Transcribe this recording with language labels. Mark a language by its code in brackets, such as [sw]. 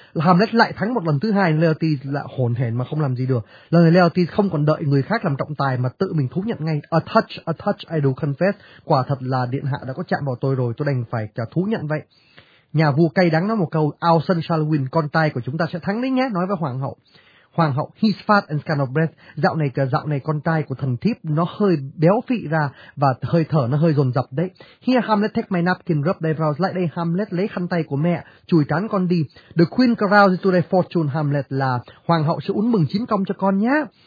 [vi] Hamlet lại thắng một lần thứ hai, Laerty lại hổn hển mà không làm gì được. Lần này Laerty không còn đợi người khác làm trọng tài mà tự mình thú nhận ngay. [en] A touch, I do confess. [vi] Quả thật là điện hạ đã có chạm vào tôi rồi, tôi đành phải thú nhận vậy. Nhà vua cay đắng nói một câu, [en] our son shall win, [vi] con trai của chúng ta sẽ thắng đấy nhé, nói với hoàng hậu. [en] Hoàng hậu, he's fat and scant of breath. [vi] Dạo này con trai của thần thiếp nó hơi béo phị ra và hơi thở nó hơi dồn dập đấy. [en] Here Hamlet, take my napkin, rub thy brows. [vi] Lại đây Hamlet, lấy khăn tay của mẹ, chùi trán con đi. [en] The queen crowns to thy fortune, [vi] Hamlet, là hoàng hậu sẽ uốn mừng chiến công cho con nhé.